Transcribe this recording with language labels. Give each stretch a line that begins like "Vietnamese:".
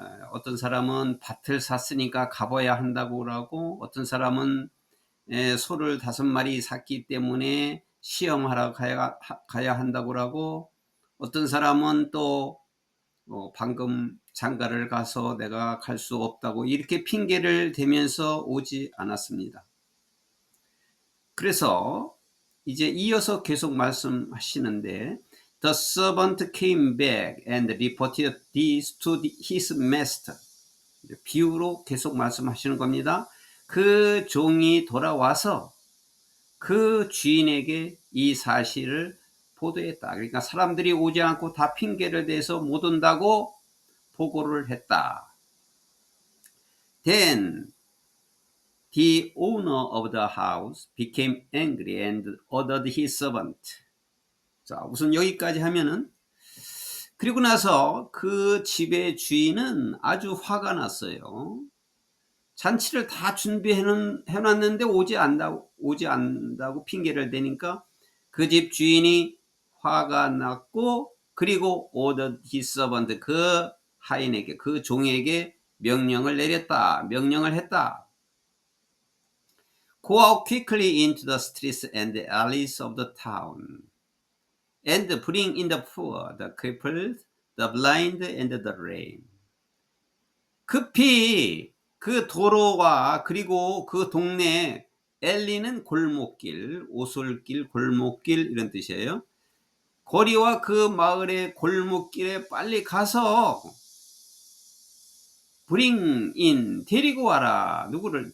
Korean: 어떤 사람은 밭을 샀으니까 가봐야 한다고 하고, 어떤 사람은 소를 5마리 샀기 때문에 시험하러 가야 한다고 하고, 어떤 사람은 또 방금 장가를 가서 내가 갈 수 없다고 이렇게 핑계를 대면서 오지 않았습니다. 그래서 이제 이어서 계속 말씀하시는데
English: The servant came back and reported this to his master.
Korean: 비유로 계속 말씀하시는 겁니다. 그 종이 돌아와서 그 주인에게 이 사실을 보도했다. 그러니까 사람들이 오지 않고 다 핑계를 대서 못 온다고 보고를 했다.
English: Then the owner of the house became angry and ordered his servant.
Korean: 자, 우선 여기까지 하면은, 그리고 나서 그 집의 주인은 아주 화가 났어요. 잔치를 다 준비해놨는데 오지 않는다고 핑계를 대니까 그 집 주인이 화가 났고, 그리고
English: ordered his servant,
Korean: 그 하인에게, 그 종에게 명령을 했다.
English: Go out quickly into the streets and the alleys of the town and bring in the poor, the crippled, the blind, and the lame.
Korean: 급히 그 도로와 그리고 그 동네, 엘리는 골목길, 오솔길, 골목길 이런 뜻이에요. 거리와 그 마을의 골목길에 빨리 가서
English: bring in,
Korean: 데리고 와라. 누구를?